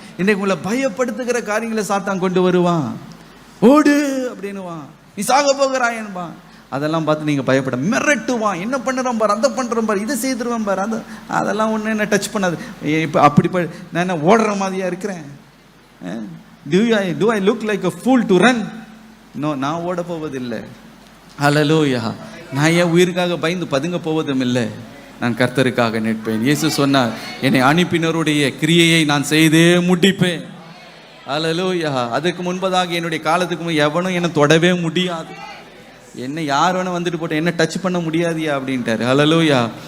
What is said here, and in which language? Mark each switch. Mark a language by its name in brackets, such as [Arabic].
[Tamil] இன்றைக்கு உங்களை பயப்படுத்துகிற காரியங்களை சாத்தான் கொண்டு வருவான். ஓடு அப்படின்னுவான், நீ சாக போகிறாய் என்பான். அதெல்லாம் பார்த்து நீங்கள் பயப்பட, மிரட்டுவான், என்ன பண்ணுறான் பார், அதை பண்ணுறோம் பார், இதை செய்துருவான் பார், அதெல்லாம் ஒன்று என்ன டச் பண்ணாது. இப்போ அப்படி நான் என்ன ஓடுற மாதிரியா இருக்கிறேன்? [English] Do I look like a fool to run? [Tamil] No, நான் ஓட போவதில்லை. ஹல்லேலூயா. நான் என் உயிருக்காக பயந்து பதுங்க போவதும் இல்லை, நான் கர்த்தருக்காக நிற்பேன். இயேசு சொன்னார், என்னை அனுப்பினருடைய கிரியையை நான் செய்தே முடிப்பேன். ஹல்லேலூயா. அதுக்கு முன்பதாக என்னுடைய காலத்துக்கு எவனும் என்னை தொடவே முடியாது, என்ன யார் வேணா வந்துட்டு போட்ட, என்ன டச் பண்ண முடியாதியா அப்படின்ட்டாரு. ஹல்லேலூயா.